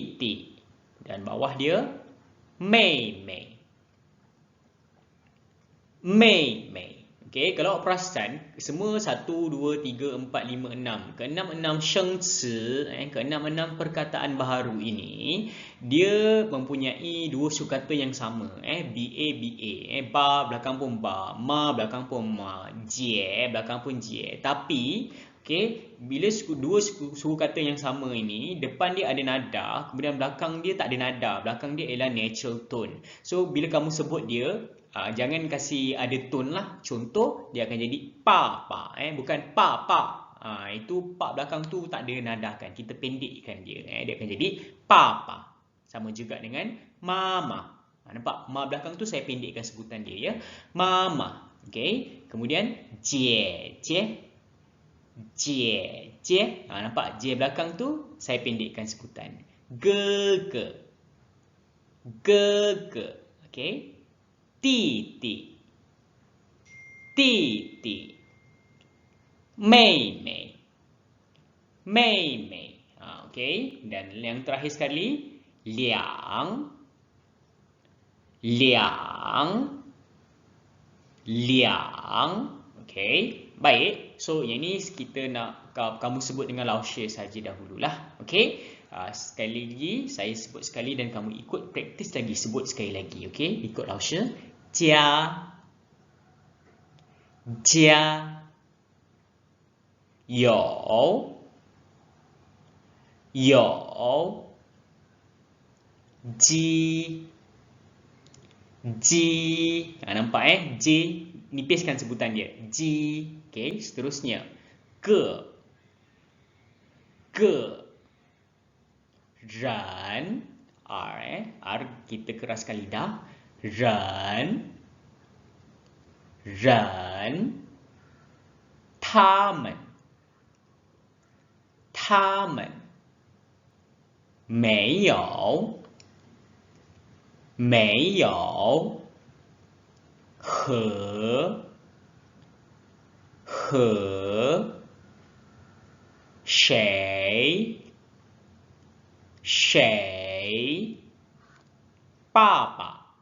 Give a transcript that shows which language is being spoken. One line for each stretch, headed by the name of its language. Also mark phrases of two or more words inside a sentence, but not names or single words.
Malay: Dan bawah dia mei. Mei, Mei. Okey, kalau awak perasan, semua 1, 2, 3, 4, 5, 6. Keenam-enam shengci, keenam-enam perkataan baharu ini, dia mempunyai dua sukata yang sama. BA, BA. Ba belakang pun ba, ma belakang pun ma, jie belakang pun jie. Tapi, okey, bila dua suku kata yang sama ini, depan dia ada nada, kemudian belakang dia tak ada nada. Belakang dia ialah
English: natural tone.
Malay: So, bila kamu sebut dia, jangan kasih ada tone lah. Contoh, dia akan jadi pa, pa. Bukan pa, pa. Itu pa belakang tu tak ada nada kan. Kita pendekkan dia. Dia akan jadi pa, pa. Sama juga dengan mama. Nampak? Ma belakang tu saya pendekkan sebutan dia ya. Mama. Okay. Kemudian, jie, jie. Jie, jie. Nampak? Jie belakang tu saya pendekkan sebutan. Ge, ge. Ge, ge. Okay.
Chinese: 弟弟，弟弟，妹妹，妹妹。Okey.
Malay: Dan yang terakhir sekali, liang, liang, liang. Okey. Baik. So, yang ni kita nak kamu sebut dengan laoshi saja dahululah. Okey. Sekali lagi, saya sebut sekali dan kamu ikut praktis lagi. Sebut sekali lagi. Okey. Ikut laoshi.
Chinese: 家，家，有，有，鸡，鸡.
Malay: Nampak J, nipiskan sebutan dia. J. Okey, seterusnya. Ke, ke. Ran, R, R kita keraskan lidah. Ran, ran,
Chinese: 他们，他们，没有，没有，和，和，谁，谁，爸爸。